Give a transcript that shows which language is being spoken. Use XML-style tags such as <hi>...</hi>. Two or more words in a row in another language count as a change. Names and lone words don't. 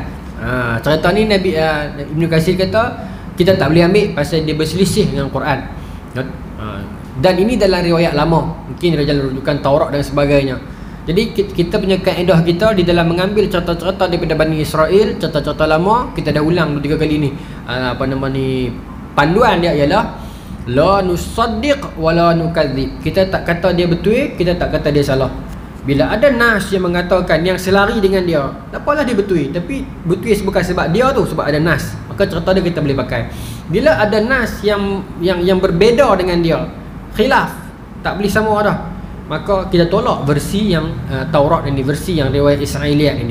<ms>Cerita ni Ibn Katsir kata kita tak boleh ambil pasal dia berselisih dengan Quran. Dan ini dalam riwayat lama, mungkin dalam rujukan Taurat dan sebagainya. Jadi kita punya kaedah kita di dalam mengambil cerita-cerita daripada Bani Israel, cerita-cerita lama, kita dah ulang 2-3 kali ni. Panduan dia ialah</ms> <ar>la nusaddiq wa la nukadzib.</ar> <ms>Kita tak kata dia betul, kita tak kata dia salah. Bila ada nas yang mengatakan yang selari dengan dia, tak apalah dia betul, tapi betul bukan sebab dia tu, sebab ada nas, maka cerita dia kita boleh pakai. Bila ada nas yang berbeza dengan dia, khilaf, tak boleh sama dah, maka kita tolak versi yang Taurat ini, versi yang riwayat Israiliyat ini.</ms>